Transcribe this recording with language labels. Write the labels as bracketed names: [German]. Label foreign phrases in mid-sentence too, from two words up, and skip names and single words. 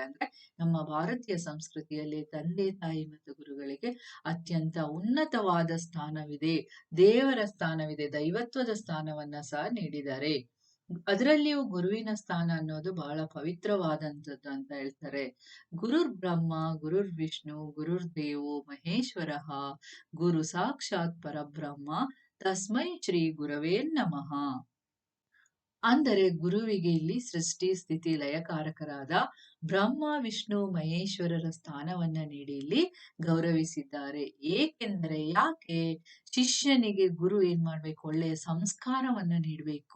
[Kannada] ಅಂದ್ರೆ ನಮ್ಮ ಭಾರತೀಯ ಸಂಸ್ಕೃತಿಯಲ್ಲಿ ತಂದೆ ತಾಯಿ ಮತ್ತು ಗುರುಗಳಿಗೆ ಅತ್ಯಂತ ಉನ್ನತವಾದ ಸ್ಥಾನವಿದೆ, ದೇವರ ಸ್ಥಾನವಿದೆ, ದೈವತ್ವದ ಸ್ಥಾನವನ್ನ ಸಹ ನೀಡಿದ್ದಾರೆ. ಅದರಲ್ಲಿಯೂ ಗುರುವಿನ ಸ್ಥಾನ ಅನ್ನೋದು ಬಹಳ ಪವಿತ್ರವಾದಂಥದ್ದು ಅಂತ ಹೇಳ್ತಾರೆ. [Sanskrit] ಗುರುರ್ ಬ್ರಹ್ಮ ಗುರುರ್ ವಿಷ್ಣು ಗುರುರ್ ದೇವೋ ಮಹೇಶ್ವರ, ಗುರು ಸಾಕ್ಷಾತ್ ಪರಬ್ರಹ್ಮ ತಸ್ಮೈ ಶ್ರೀ ಗುರವೇ ನಮಃ. [Kannada] ಅಂದರೆ ಗುರುವಿಗೆ ಇಲ್ಲಿ ಸೃಷ್ಟಿ ಸ್ಥಿತಿ ಲಯಕಾರಕರಾದ ಬ್ರಹ್ಮ ವಿಷ್ಣು ಮಹೇಶ್ವರರ ಸ್ಥಾನವನ್ನ ನೀಡಿ ಇಲ್ಲಿ ಗೌರವಿಸಿದ್ದಾರೆ. ಯಾಕೆ ಶಿಷ್ಯನಿಗೆ ಗುರು ಏನ್ ಮಾಡ್ಬೇಕು, ಒಳ್ಳೆಯ ಸಂಸ್ಕಾರವನ್ನ ನೀಡಬೇಕು.